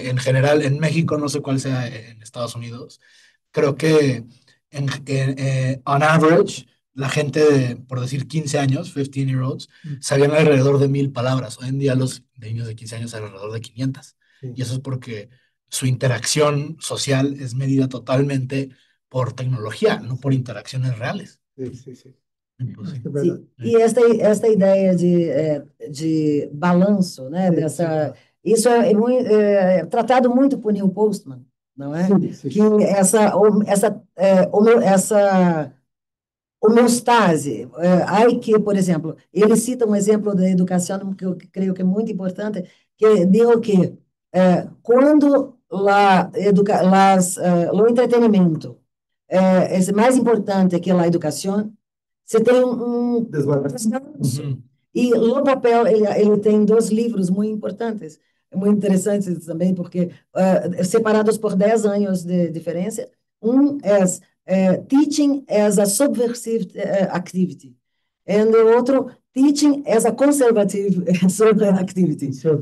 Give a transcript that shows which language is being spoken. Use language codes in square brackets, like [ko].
[es] En general, en México, no sé cuál sea en Estados Unidos, creo que [en] on average, [es] la gente de, por decir 15 años, [en] 15-year-olds, [es] sabían alrededor de 1000 palabras. Hoy en día los niños de 15 años saben alrededor de 500. Sí. Y eso es porque su interacción social es medida totalmente por tecnología, no por interacciones reales. Sí. Entonces, Es verdad. [pt] E esta ideia de balanço, né? Isso é tratado muito por Neil Postman, não é? Sim. Que essa homeostase, aí que, por exemplo, ele cita um exemplo da educação que eu creio que é muito importante, que digo que quando o entretenimento é mais importante que a educação, você tem [es] Desbalance. [pt] E o papel, ele tem 2 livros muito importantes, muito interessantes também, porque separados por 10 anos de diferença. Um é Teaching as a Subversive Activity, e o outro, Teaching as a Conservative Activity.